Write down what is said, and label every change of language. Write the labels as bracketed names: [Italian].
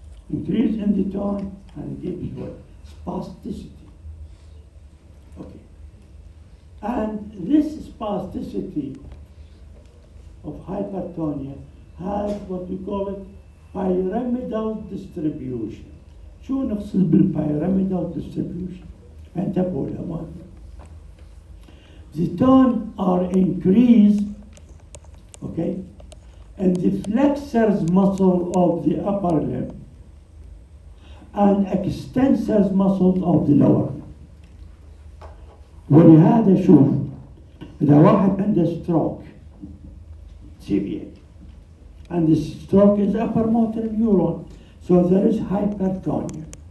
[English] Increase in the tone and gives way. Spasticity. Okay. And this spasticity of hypertonia has what we call it pyramidal distribution. [Arabic] شو نقصد بالpyramidal distribution؟ انتبهوا لأمان. [English] The tone are increased, okay, and the flexors muscle of the upper limb and extensors muscles of the lower limb. [Arabic] ولهذا شوف إذا واحد عنده [English] stroke severe and the stroke is upper motor neuron, so there is hypertonia.